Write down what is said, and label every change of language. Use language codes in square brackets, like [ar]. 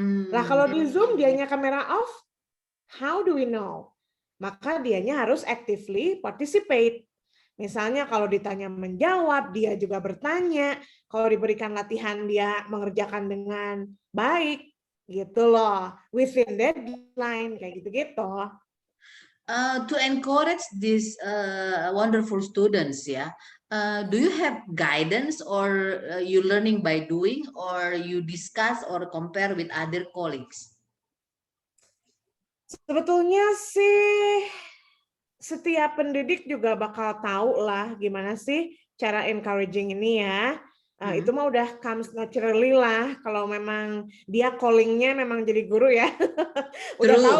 [id] Lah kalau di Zoom dianya kamera off, [en] how do we know? [id] Maka dianya harus [en] actively participate. [id] Misalnya kalau ditanya menjawab, dia juga bertanya. Kalau diberikan latihan, dia mengerjakan dengan baik. Gitu loh. [en] Within deadline, [id] kayak gitu-gitu. [en] To encourage these wonderful students, ya, do you have guidance or you learning by doing or you discuss or compare with other colleagues? [id] Sebetulnya sih setiap pendidik juga bakal tahu lah gimana sih cara encouraging ini ya. Itu mah udah [en] comes naturally [id] lah kalau memang dia callingnya memang jadi guru ya. Udah tahu